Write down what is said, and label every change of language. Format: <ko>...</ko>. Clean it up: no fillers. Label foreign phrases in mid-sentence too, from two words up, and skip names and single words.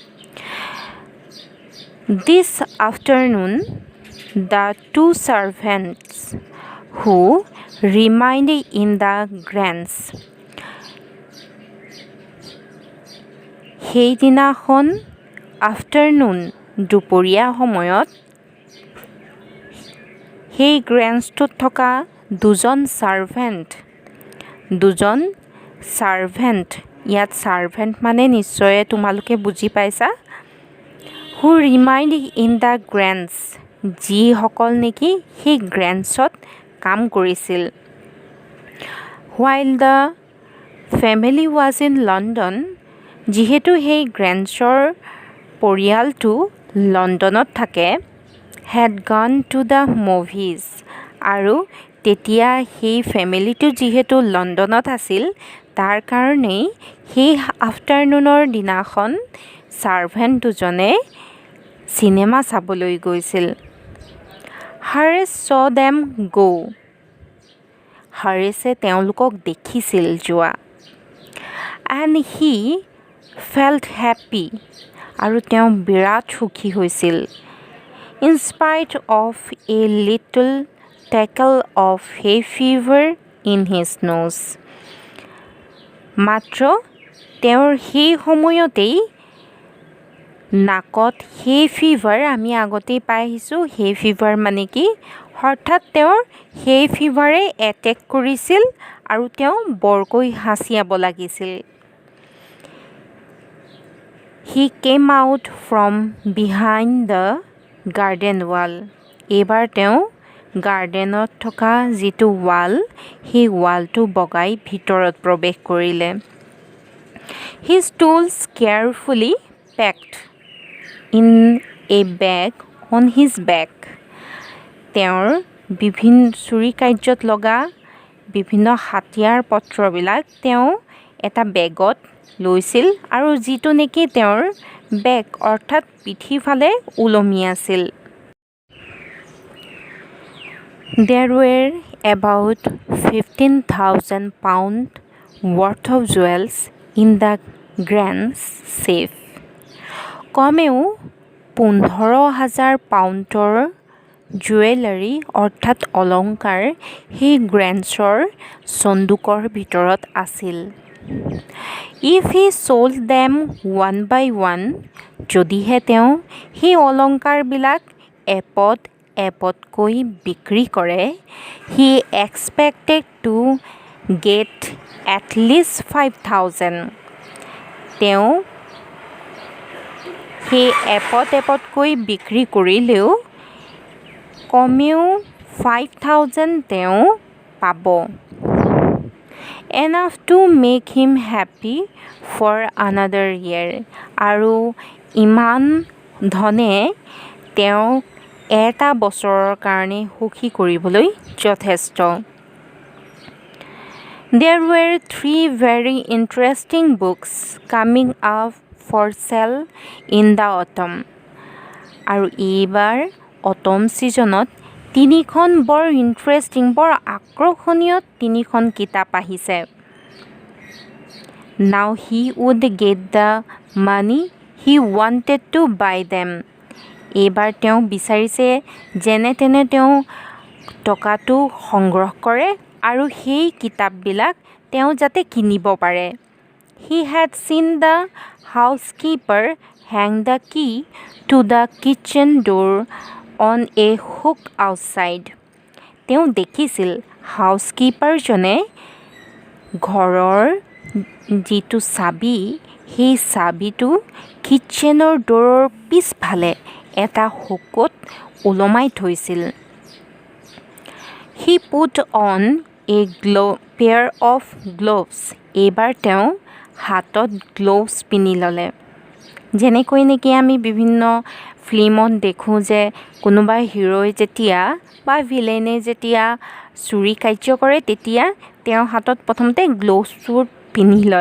<en>This afternoon the 2 servants who remained in the grounds</en> <as>সেইদিনাখন আফটাৰনুন দুপৰীয়া সময়ত সেই গ্ৰেন্সটোত থকা দুজন চাৰ্ভেণ্ট ইয়াত চাৰ্ভেণ্ট মানে নিশ্চয় তোমালোকে বুজি পাইছা</as> <en>who remained in the</en> <as>গ্ৰেন্স যিসকল নেকি সেই গ্ৰেন্সত কাম কৰিছিল</as> <en>while the family was in London</en> <as>যিহেতু সেই গ্ৰেন্সৰ পৰিয়ালটো লণ্ডনত থাকে</as> <en>had gone to the movies</en> <as>আৰু তেতিয়া সেই ফেমিলিটো যিহেতু লণ্ডনত আছিল তাৰ কাৰণেই সেই আফটাৰনুনৰ দিনাখন চাৰ্ভেণ্ট দুজনে চিনেমা চাবলৈ গৈছিল</as> <en>Harris saw them go</en> <as>Harrisে তেওঁলোকক দেখিছিল যোৱা</as> <en>and he felt happy</en> <as>আৰু তেওঁ বিৰাট সুখী হৈছিল</as> <en>in spite of a little tackle of hay fever in his nose</en> <as>মাত্ৰ তেওঁৰ সেই সময়তেই নাকত</as> <en>hay fever</en> <as>আমি আগতেই পাই আহিছোঁ</as> <en>hay fever</en> <as>মানে কি হঠাৎ তেওঁৰ</as> <en>hay feverয়ে</en> <as>এটেক কৰিছিল আৰু তেওঁ বৰকৈ হাঁচিয়াব লাগিছিল</as> <en>He came out from behind the garden wall</en> <as>এইবাৰ তেওঁ গাৰ্ডেনত থকা যিটো ৱাল সেই ৱালটো বগাই ভিতৰত প্ৰৱেশ কৰিলে</as> <en>His tools carefully packed in a bag on his back</en> <as>তেওঁৰ বিভিন্ন চুৰি কাৰ্যত লগা বিভিন্ন হাতিয়াৰ পত্ৰবিলাক তেওঁ এটা বেগত লৈছিল আৰু যিটো নেকি তেওঁৰ বেগ অৰ্থাৎ পিঠিফালে ওলমি আছিল</as> <en>There were about 15,000 pounds worth of jewels in the grand safe</en> <as>কমেও 15,000 পাউণ্ডৰ জুৱেলাৰী অৰ্থাৎ অলংকাৰ সেই গ্ৰেন্সৰ চন্দুকৰ ভিতৰত আছিল</as> <en>If he sold them</en> <as>one by one যদিহে তেওঁ সেই অলংকাৰবিলাক এপদ এপতকৈ বিক্ৰী কৰে,</as> <en>he expected to get at least 5,000.</en> <as>তেওঁ সেই এপতকৈ বিক্ৰী কৰিলেও কমেও 5,000 তেওঁ পাব।</as> <en>Enough to make him happy for another year.</en> <as>আৰু ইমান ধনে তেওঁক এটা বছৰৰ কাৰণে সুখী কৰিবলৈ যথেষ্ট।</as> <en>There were 3 very interesting books coming up for sale in the autumn.</en> <as>আৰু এইবাৰ অটম ছিজনত 3খন বৰ ইণ্টাৰেষ্টিং, বৰ আকৰ্ষণীয় 3খন কিতাপ আহিছে।</as> <en>Now he would get the money he wanted to buy them.</en> <as>এইবাৰ তেওঁ বিচাৰিছে যেনে তেনে তেওঁ টকাটো সংগ্ৰহ কৰে আৰু সেই কিতাপবিলাক তেওঁ যাতে কিনিব পাৰে।</as> <en>He had seen the housekeeper hang the key to the kitchen door on a hook outside.</en> <as>তেওঁ দেখিছিল হাউচকিপাৰজনে ঘৰৰ যিটো চাবি, সেই চাবিটো কিটচেনৰ ডোৰৰ পিছফালে এটা হুকত ওলমাই থৈছিল।</as> <en>He put on a pair of gloves.</en> <as>এইবাৰ তেওঁ হাতত গ্লোভছ পিন্ধি ল'লে। যেনেকৈ নেকি আমি বিভিন্ন ফিল্মত দেখোঁ যে কোনোবা হিৰোই যেতিয়া বা ভিলেনে যেতিয়া চুৰি কাৰ্য কৰে তেতিয়া তেওঁৰ হাতত প্ৰথমতে গ্লোভছবোৰ পিন্ধি লয়।</as>